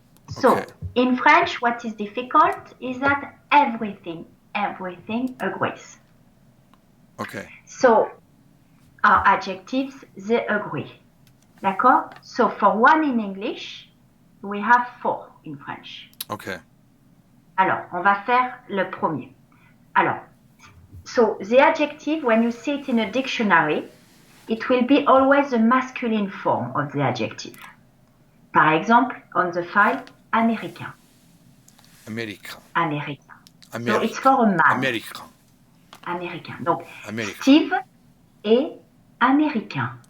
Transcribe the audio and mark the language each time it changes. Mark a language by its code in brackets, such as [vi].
[en] So in French, what is difficult is that everything agrees. Okay. So our adjectives, they agree. D'accord? So for one in English, we have 4 in French. Okay. [fr] Alors, on va faire le premier. [en] Alors, so the adjective, when you see it in a dictionary, it will be always the masculine form of the adjective. [fr] Par exemple, [en] on the file, [fr] américain. Américain. [en] So it's for a man. Américain. [fr] Donc, Steve est américain.